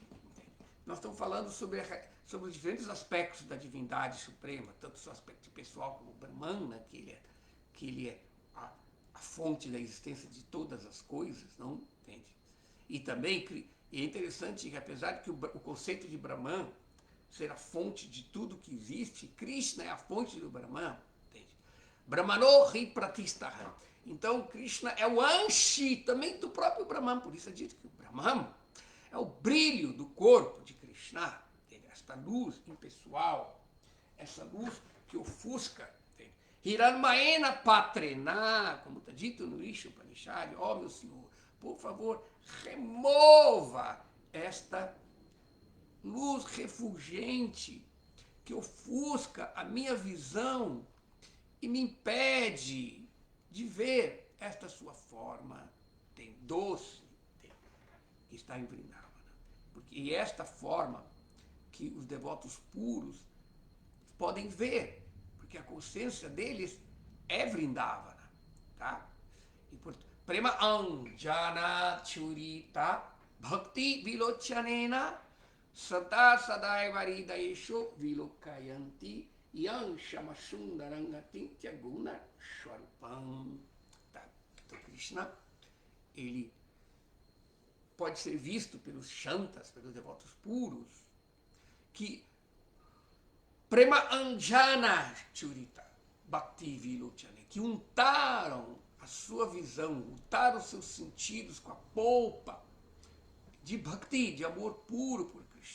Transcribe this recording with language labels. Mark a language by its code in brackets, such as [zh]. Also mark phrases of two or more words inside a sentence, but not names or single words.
[pt] Nós estamos falando sobre os diferentes aspectos da divindade suprema, tanto o seu aspecto pessoal como o Brahmana, que ele é a fonte da existência de todas as coisas, não? Entende? E também é interessante que, apesar de que o conceito de Brahman ser a fonte de tudo que existe, Krishna é a fonte do Brahman, entende? [sa] ब्रह्मणो हि प्रतिष्ठा. [pt] Então Krishna é o Anshi também do próprio Brahman, por isso é dito que o Brahman é o brilho do corpo de Krishna, esta luz impessoal, essa luz que ofusca. [sa] हिरण्मयेन पात्रेण, [pt] como está dito no Isha Upanishad, ó meu Senhor, por favor, remova esta luz refulgente que ofusca a minha visão e me impede de ver esta sua forma doce que está em Vrindavana. E esta forma que os devotos puros podem ver, porque a consciência deles é Vrindavana, tá? E portanto, [sa] प्रेम अञ्जन चुरित भक्ति विलोचनेन सदा सदैव हृदयेषो विलोकयन्ति यं शमसुन्दरङ्गति गुण स्वरूपम्. [pt] Tá? Então, Krishna, ele pode ser visto pelos Shantas, pelos devotos puros, que [sa] प्रेम अञ्जन चुरित भक्ति विलोचने, [pt] que untaram a sua visão, untaram os seus sentidos com a polpa de Bhakti, de amor puro por Krishna.